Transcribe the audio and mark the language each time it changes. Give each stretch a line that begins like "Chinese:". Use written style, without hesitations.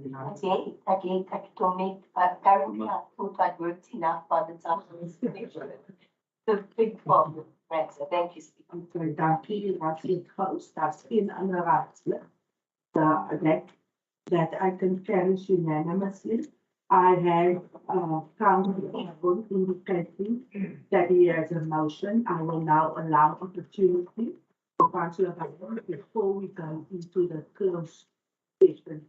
English: Okay, ek don't make, apparently I thought I'd worked enough by the time I was finished. The big problem, right, so thank you, Speaker.
Afrikaans: Okay, dankie, Raadslid Gous, daar's geen ander raadslid.
English: That item carries unanimously. I have, Councillor indicating that he has a motion. I will now allow opportunity for Councillor Baron before we go into the closed session.